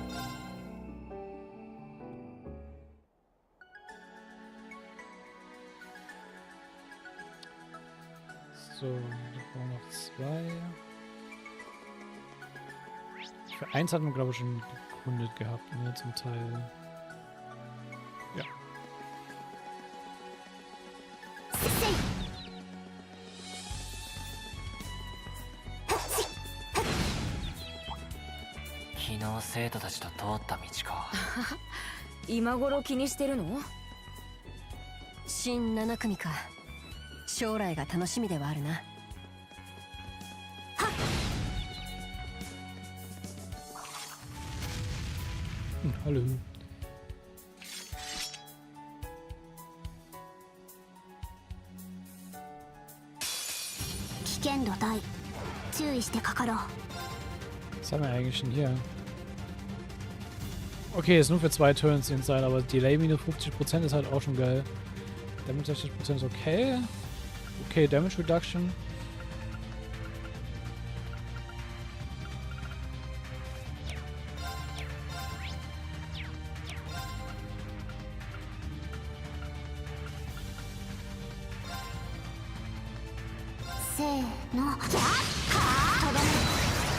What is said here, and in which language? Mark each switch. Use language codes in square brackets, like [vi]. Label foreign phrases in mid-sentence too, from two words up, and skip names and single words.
[de] So, da brauchen wir noch 2. Für 1 hatten wir, glaube ich, schon gegründet gehabt, ne, zum Teil. Ja. [ja] 昨日生徒たちと通った道か。今頃気にしてるの？新7組か。将来が楽しみではあるな。 [de] Hallo. [ja] 危険度大。注意してかかろう。 [de] Was haben wir eigentlich denn hier? Okay, ist nur für 2 Turns inside, aber Delay minus 50% ist halt auch schon geil. Damage 60% ist okay. Okay, [en] Damage Reduction. [ja] せーの、キャッはとどめ。